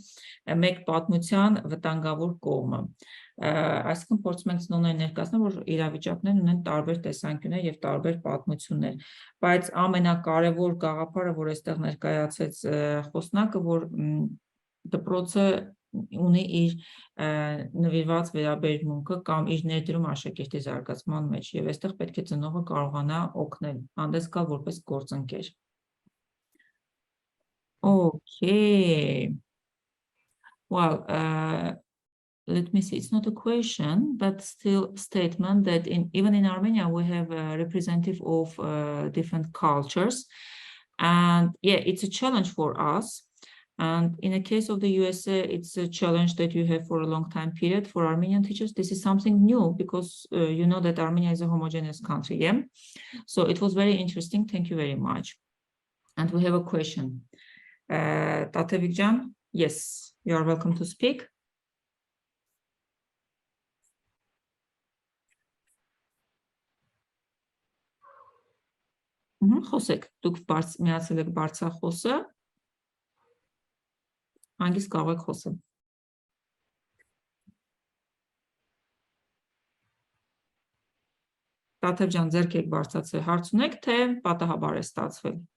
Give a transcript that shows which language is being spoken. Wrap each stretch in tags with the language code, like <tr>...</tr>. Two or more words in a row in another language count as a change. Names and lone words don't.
<hy>մեկ պատմության վտանգավոր կողմը։ Այսինքն փորձում ենք ցնորեն ներկայացնել, որ իրավիճակներն ունեն տարբեր տեսանկյուններ եւ տարբեր պատմություններ, բայց ամենակարևոր գաղափարը, որ այստեղ ներկայացեց Խոսնակը, որ դպրոցը ունի իր նվիրված վերաբերմունքը կամ իր ներդրում աշակերտի զարգացման մեջ եւ այստեղ պետք է ծնողը կարողանա օգնել, հանդես գալ որպես գործընկեր։ Okay.</hy> <en>Well, let me see, it's not a question, but still statement that even in Armenia, we have a representative of different cultures. And yeah, it's a challenge for us. And in the case of the USA, it's a challenge that you have for a long time period. For Armenian teachers, this is something new because you know that Armenia is a homogeneous country, yeah? So it was very interesting. Thank you very much. And we have a question. Tatevikjan, yes, you are welcome to speak.</en> <hy>Խոսեք, դուք միացել եք բարձրախոսը, հանգիստ կարող եք խոսել։ Տաթև ջան, ձերք եք բարձրացել, հարց ունեք, թե պատահաբար է ստացվել։</hy>